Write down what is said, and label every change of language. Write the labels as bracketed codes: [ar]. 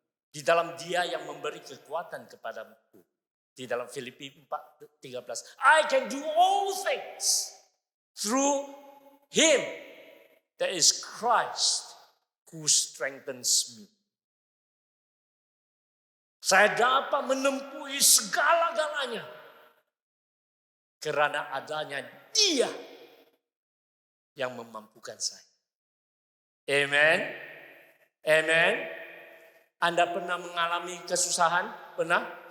[id] Di dalam Dia yang memberi kekuatan kepadaku. Di dalam Filipi 4:13. [en] I can do all things through Him, that is Christ, who strengthens me. [id] Saya dapat menempuhi segala-galanya karena adanya Dia yang memampukan saya. Amen. Amen. Anda pernah mengalami kesusahan? Pernah?